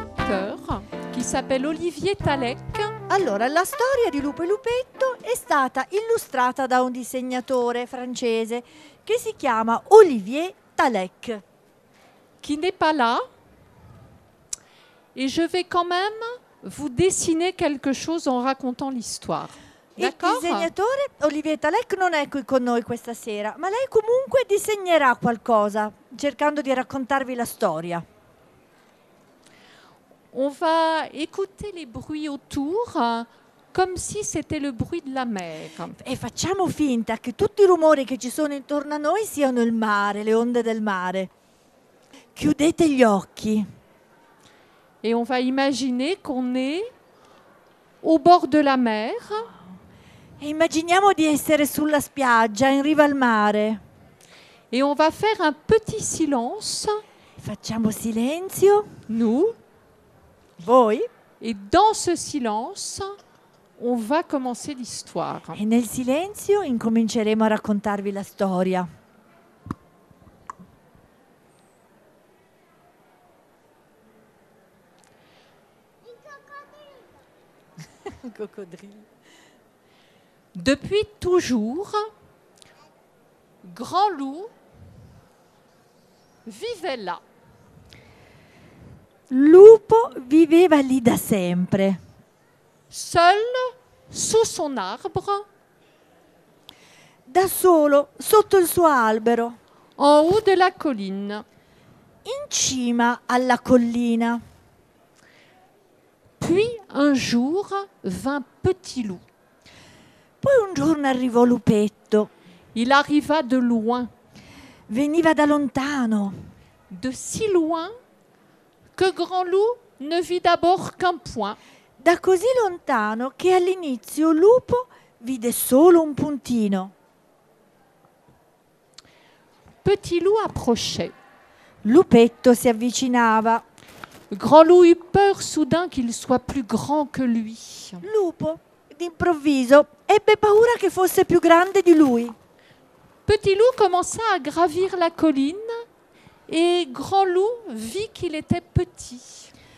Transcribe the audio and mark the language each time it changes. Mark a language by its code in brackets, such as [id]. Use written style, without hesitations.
[fr] auteur qui s'appelle Olivier Thalec. [it] Allora, la storia di Lupo e Lupetto è stata illustrata da un disegnatore francese che si chiama Olivier Thalec. [fr] Qui n'est pas là. Et je vais quand même vous dessiner quelque chose en racontant l'histoire. [it] Il [fr] D'accord? [it] disegnatore Olivier Thalec non è qui con noi questa sera, ma lei comunque disegnerà qualcosa, cercando di raccontarvi la storia. [fr] On va écouter les bruits autour comme si c'était le bruit de la mer. [it] E facciamo finta che tutti i rumori che ci sono intorno a noi siano il mare, le onde del mare. Chiudete gli occhi. [fr] Et on va imaginer qu'on est au bord de la mer. [it] E immaginiamo di essere sulla spiaggia, in riva al mare. [fr] Et on va faire un petit silence, [it] Facciamo silenzio. [fr] nous. [it] Voi. [fr] Et dans ce silence, on va commencer l'histoire. [it] E nel silenzio incominceremo a raccontarvi la storia. Coccodrillo. [fr] Depuis toujours, Grand Loup vivait là. [it] Lupo viveva lì da sempre, [fr] Seul sous son arbre, [it] da solo, sotto il suo albero, [fr] en haut de la colline. [it] in cima alla collina. [fr] Puis un jour vint Petit Loup. [it] Poi un giorno arrivò Lupetto. [fr] Il arriva de loin, [it] Veniva da lontano, [fr] de si loin que Grand Loup ne vit d'abord qu'un point. [it] da così lontano che all'inizio Lupo vide solo un puntino. [fr] Petit Loup approchait. [it] Lupetto si avvicinava. [fr] Grand Loup eut peur soudain qu'il soit plus grand que lui. [it] Lupo, d'improvviso, ebbe paura che fosse più grande di lui. [fr] Petit Loup commença à gravir la colline et Grand Loup vit qu'il était petit.